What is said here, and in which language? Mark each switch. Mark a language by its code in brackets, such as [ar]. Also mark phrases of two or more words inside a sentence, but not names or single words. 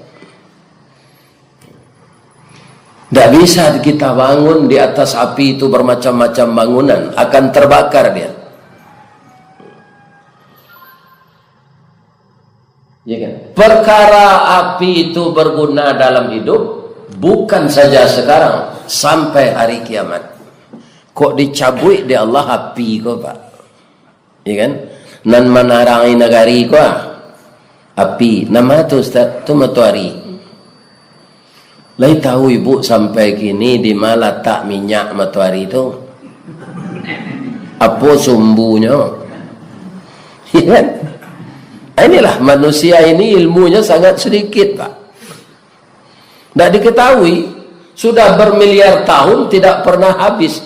[id] Tidak bisa kita bangun di atas api itu bermacam-macam bangunan, akan terbakar dia. Ya kan? perkara api itu berguna dalam hidup bukan saja sekarang, sampai hari kiamat. [min] Kok dicabut di Allah api kok Pak, ya kan? Nan manarangi negari kok api, nama tu Ustaz tu matahari. Lai tahu ibu sampai kini di mana letak minyak matahari itu? [id] Apa sumbunya? Ya kan? Inilah manusia ini ilmunya sangat sedikit Pak. Tidak diketahui. Sudah bermiliar tahun tidak pernah habis.